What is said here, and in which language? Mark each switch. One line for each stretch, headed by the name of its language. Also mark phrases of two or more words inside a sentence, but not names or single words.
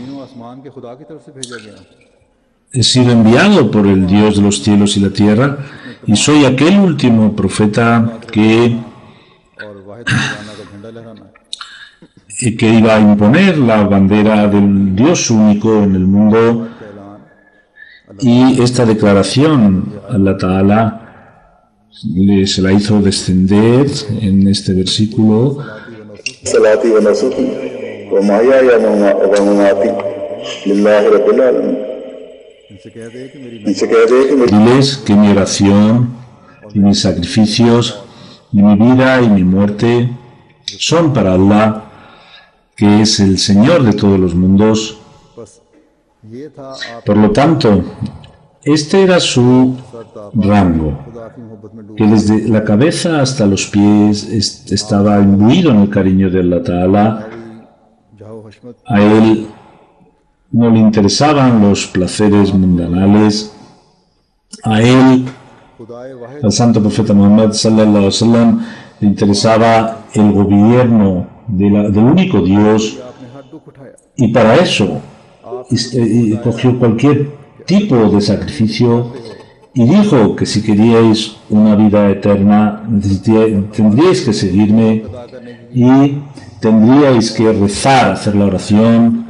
Spanish: he sido enviado por el Dios de los cielos y la tierra, y soy aquel último profeta que iba a imponer la bandera del Dios único en el mundo, Y esta declaración
Arabic: Allah Ta'ala
Spanish: se la hizo descender en este versículo.
Arabic: صلاتي ونسكي ومحياي ومماتي لله رب العالمين.
Spanish: Diles que mi oración y mis sacrificios y mi vida y mi muerte son para Allah, que es el Señor de todos los mundos. Por lo tanto, este era su rango, que desde la cabeza hasta los pies estaba imbuido en el cariño de
Arabic: Allah Ta'ala.
Spanish: A él no le interesaban los placeres mundanales. A él, al santo profeta Muhammad
Arabic: sallallahu alaihi wasallam,
Spanish: le interesaba el gobierno del único Dios, y para eso cogió cualquier tipo de sacrificio y dijo que si queríais una vida eterna tendríais que seguirme y tendríais que rezar, hacer la oración.